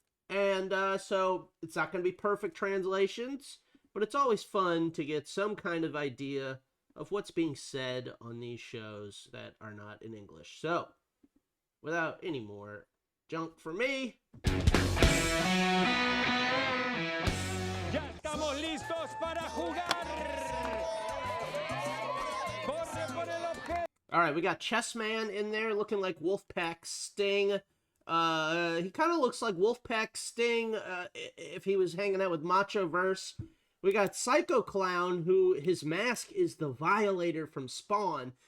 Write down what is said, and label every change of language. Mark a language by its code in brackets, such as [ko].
[en] And so it's not going to be perfect translations, but it's always fun to get some kind of idea of what's being said on these shows that are not in English. So, without any more junk for me. [es] Ya estamos listos para jugar. Corre por el objeto. [en] All right, we got Chessman in there looking like Wolfpack Sting. He kind of looks like Wolfpack Sting if he was hanging out with Macho Verse. We got Psycho Clown, who his mask is the Violator from Spawn.